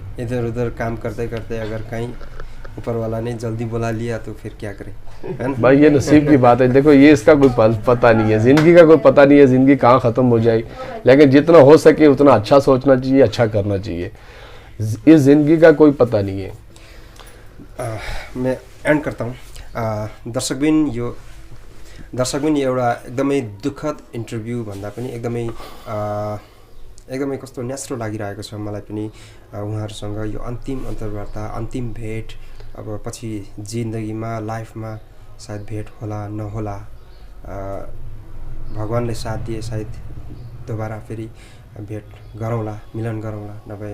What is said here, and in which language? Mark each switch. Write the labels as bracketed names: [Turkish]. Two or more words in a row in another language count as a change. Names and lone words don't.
[Hindi] इधर उधर काम करते करते अगर कहीं ऊपर वाला ने जल्दी बुला लिया तो फिर क्या करें, है ना भाई, ये नसीब की बात है। देखो, ये इसका कोई पता नहीं है, ज़िंदगी का कोई पता नहीं है, ज़िंदगी कहाँ ख़त्म हो जाए, लेकिन जितना हो सके उतना अच्छा सोचना चाहिए, अच्छा करना चाहिए। इस ज़िंदगी का कोई पता नहीं है। मैं एंड करता हूँ। [Nepali] दर्शकबिन यो एउटा एकदमै दुःखद इन्टरभ्यू भन्दा पनि एकदमै कस्तो न्यास्रो लागिरहेको छ मलाई पनि उहाँहरूसँग यो अन्तिम अन्तर्वार्ता अन्तिम भेट अब पछि जिन्दगीमा लाइफमा सायद भेट होला नहोला भगवानले साथ दिए सायद दोबारा फेरि भेट गरौँला मिलन गरौँला नभए